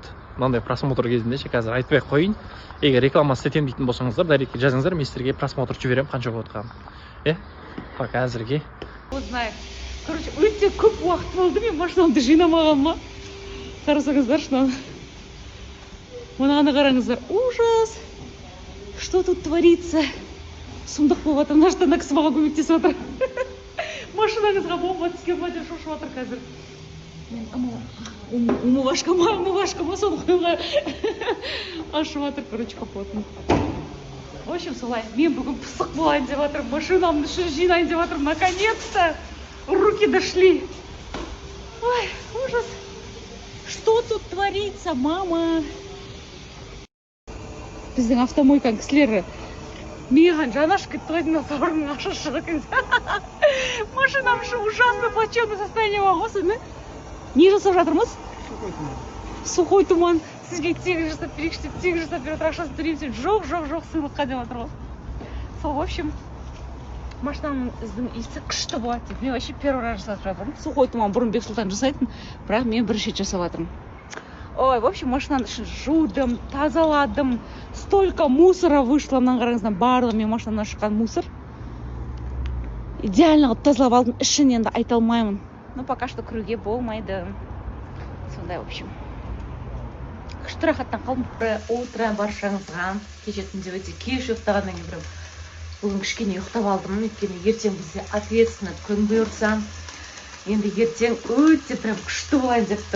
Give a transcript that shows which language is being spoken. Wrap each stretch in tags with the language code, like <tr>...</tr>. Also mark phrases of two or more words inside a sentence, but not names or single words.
<kk>Мынандай просмотр кезінде қазір айтпай қойын. Егер реклама істетем дейтін болсаңыздар, дайректке жазыңыздар, мен сіздерге просмотр жіберемін қанша болып жатқанын. Пока әзірге.</kk> <ru>Знаю.</ru> <kk>Короче, өте көп уақыт болды мен машинамды жинамағаныма. Қарасаңыздар, шынан. Мынаны қараңыздар.</kk> <ru>Ужас! Что тут творится?</ru> <kk>Сұмдық болып жатыр. Мына жақтан кісі маған көмектесіп жатыр. Машинаңызға бомба түскен ба деп шошып жатыр қазір. Мен умывашкама соны қойға ашып жатыр, короче, капотын.</kk> <ru>В общем, солай.</ru> <kk>Мен бүгін пысық болайын деп жатырмын. Машинамды жинайын деп жатырмын.</kk> <ru>Наконец-то руки дошли. Ой, ужас. Что тут творится, мама?</ru> <kk>Біздің автомойканың кісілері маған жанашып кетті ғой, сабырдың ақша шығып. Машинам үшін</kk> <ru>ужасно плачевное состояние</ru> <kk>болған. Не жасап жатырмыз?</kk> <ru>Сухой туман.</ru> <kk>Сізге тегін жасап берейікші деп, тегін жасап беріп ақшасын төлеймін. Жоқ, сыйлыққа деп жатыр ғой. Сол,</kk> <ru>в общем,</ru> <kk>машинаның иісі күшті болады деп. Мен</kk> <ru>вообще первый раз</ru> <kk>жасап жатырмын.</kk> <ru>Сухой туман</ru> <kk>бұрын Бексұлтан жасайтын, бірақ мен бірінші рет жасап жатырмын. Ой,</kk> <ru>в общем,</ru> <kk>машинаның ішін жудым, тазаладым.</kk> <ru>Столько мусора вышло,</ru> <kk>мынаны қараңыздар, барлығы мен машинамнан шыққан мусор. Идеально тазалап алдым, ішін енді айта алмаймын.</kk> <ru>Но пока что</ru> <kk>кіруге болмайды. Сондай,</kk> <ru>в общем.</ru> <kk>Күшті рахаттан қалдым. Утро баршаңызға. Кеше түнде өте кеш ұйықтағаннан кейін бүгін кішкене ұйықтап алдым. Өйткені ертең бізде ответственно күн бұйырса, енді ертең өте прям күшті болайын деп тұр.</kk>